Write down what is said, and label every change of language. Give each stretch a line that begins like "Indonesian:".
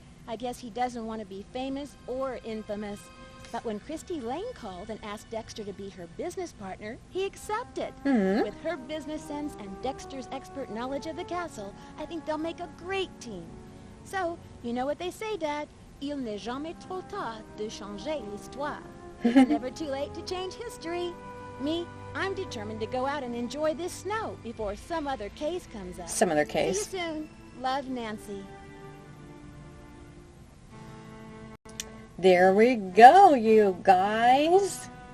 English: I guess he doesn't want to be famous or infamous. But when Christy Lane called and asked Dexter to be her business partner, he accepted. With her business sense and Dexter's expert knowledge of the castle, I think they'll make a great team. So, you know what they say, Dad?
French: Il n'est jamais trop tard de changer l'histoire.
English: It's never too late to change history. Me, I'm determined to go out and enjoy this snow before some other case comes up. Some other See case. you soon. Love, Nancy. There we go, you guys.